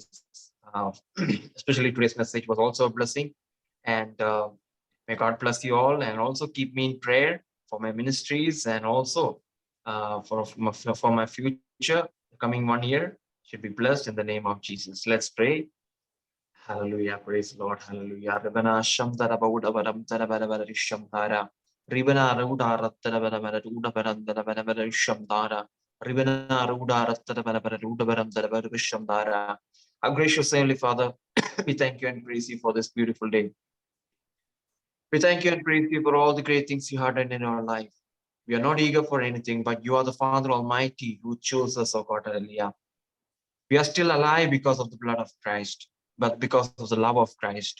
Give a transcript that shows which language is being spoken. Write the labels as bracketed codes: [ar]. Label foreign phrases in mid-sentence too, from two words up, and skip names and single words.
[en] Especially today's message was also a blessing. And may God bless you all, and also keep me in prayer for my ministries, and also for my future. The coming 1 year should be blessed in the name of Jesus. Let's pray. Hallelujah. Praise the Lord. Hallelujah. Ribana Ruda Rattana Ruda Barandana Banabara Shamdara. Ribana Ruda Rattana Banabara Ruda Barandana Shamdara. Our gracious Heavenly Father, we thank you and praise you for this beautiful day. We thank you and praise you for all the great things you have done in our life. We are not eager for anything, but you are the Father Almighty who chose us, O God, hallelujah. We are still alive because of the blood of Christ, but because of the love of Christ.